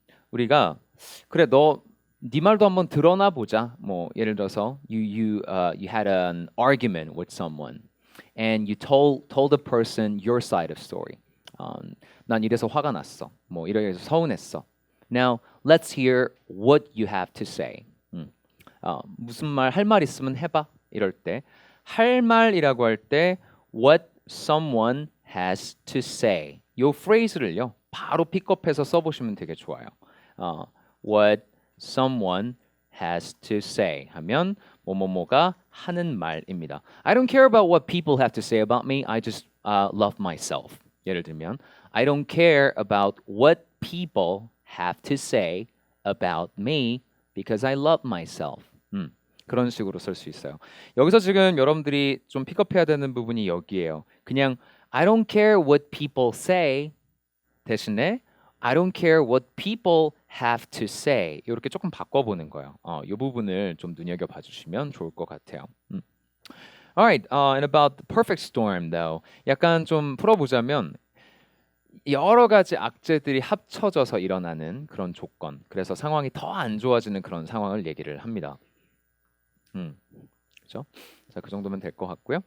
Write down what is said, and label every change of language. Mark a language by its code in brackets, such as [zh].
[ko] 우리가 그래 네 말도 한번 드러나 보자. 뭐 예를 들어서 [en] you had an argument with someone. And you told the person your side of story. [ko] 난 이래서 화가 났어. 뭐 이래서 서운했어. [en] Now let's hear what you have to say. [ko] 무슨 말 할 말 있으면 해봐. 이럴 때 할 말이라고 할 때 [en] what someone has to say. [ko] 이 phrase를요 바로 픽업해서 써보시면 되게 좋아요. [en] What someone has to say [ko] 하면 뭐뭐뭐가 하는 말입니다. [en] I don't care about what people have to say about me. I just love myself. [ko] 예를 들면 [en] I don't care about what people have to say about me because I love myself. [ko] 그런 식으로 쓸 수 있어요. 여기서 지금 여러분들이 좀 픽업해야 되는 부분이 여기예요. 그냥 [en] I don't care what people say [ko] 대신에 [en] I don't care what people have to say. [ko] 이렇게 조금 바꿔보는 거예요. 이 부분을 좀 눈여겨봐 주시면 좋을 것 같아요. [en] Alright, and about the perfect storm, though. [ko] 약간 좀 풀어보자면 여러 가지 악재들이 합쳐져서 일어나는 그런 조건. 그래서 상황이 더 안 좋아지는 그런 상황을 얘기를 합니다. 그렇죠? 자, 그 정도면 될 것 같고요.